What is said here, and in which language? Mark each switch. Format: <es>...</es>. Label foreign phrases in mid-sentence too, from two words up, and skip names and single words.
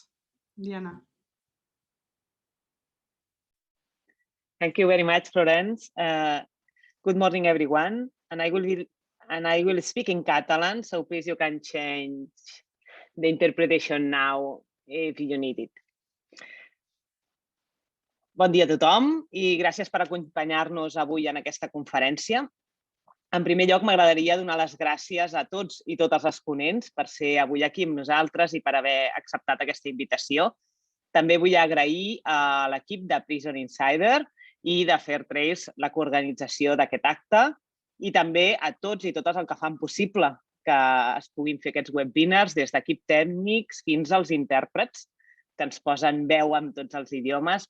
<en>Diana. Thank you very much, Florence. Good morning, everyone. And I will speak in Catalan, so please you can change the interpretation now if you need it.</en> <ca>Bon dia a tothom i gràcies per acompanyar-nos avui en aquesta conferència. En primer lloc, m'agradaria donar les gràcies a tots i totes les ponents per ser avui aquí amb nosaltres i per haver acceptat aquesta invitació. També vull agrair a l'equip de Prison Insider i de Fair Trials la coorganització d'aquest acte i també a tots i totes el que fan possible que es puguin fer aquests webinars des d'equip tècnics fins als intèrprets que ens posen veu amb tots els idiomes.</ca>